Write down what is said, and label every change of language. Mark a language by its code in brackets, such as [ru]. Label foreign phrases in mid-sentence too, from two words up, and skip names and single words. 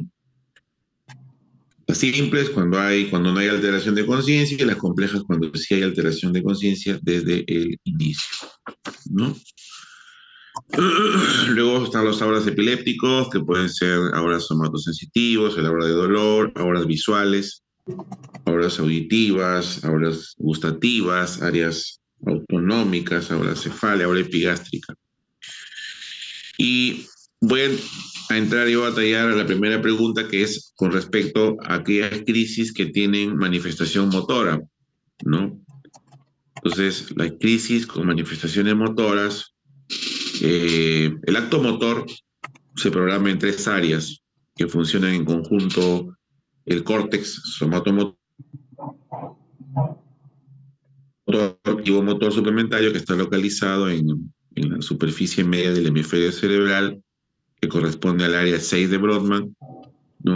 [es] Las simples cuando no hay alteración de conciencia, y las complejas cuando sí hay alteración de conciencia desde el inicio, ¿no? Luego están los auras epilépticos, que pueden ser auras somatosensitivos, el aura de dolor, auras visuales, auras auditivas, auras gustativas, áreas autonómicas, aura cefálica, aura epigástrica. Y voy a entrar y voy a tallar a la primera pregunta, que es con respecto a aquellas crisis que tienen manifestación motora, ¿no? Entonces, la crisis con manifestaciones motoras, el acto motor se programa en tres áreas que funcionan en conjunto: el córtex somatomotor, activo motor suplementario, que está localizado en la superficie media del hemisferio cerebral, que corresponde al área 6 de Brodmann, ¿no?